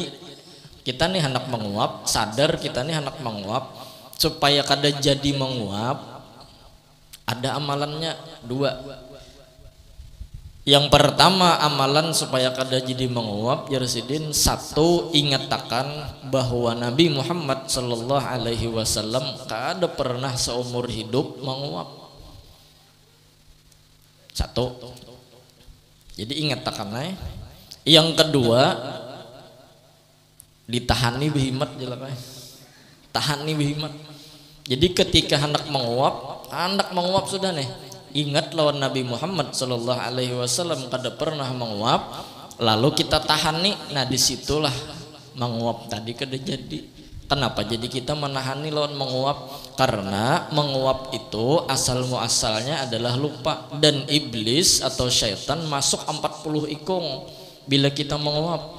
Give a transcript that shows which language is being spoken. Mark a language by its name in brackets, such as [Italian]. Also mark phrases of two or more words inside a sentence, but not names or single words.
[Banjar] Kita nih hendak menguap, sadar kita nih hendak menguap, supaya kada jadi menguap ada amalannya dua. Yang pertama amalan supaya kada jadi menguap Yarsidin, satu, ingatakan bahwa Nabi Muhammad [Arabic] صلى الله عليه وسلم [Banjar] kada pernah seumur hidup menguap. Satu. Jadi ingatakan. Yang kedua, ditahani behimat jelas. Tahani behimat. Jadi ketika hendak menguap sudah nih. Ingat lawan Nabi Muhammad [Arabic] صلى الله عليه وسلم [Banjar] kada pernah menguap, lalu kita tahan nih. Nah, disitulah menguap tadi kada jadi. Kenapa jadi kita menahani lawan menguap? Karena menguap itu asal muasalnya adalah lupa, dan iblis atau syaitan masuk 40 ikung bila kita menguap.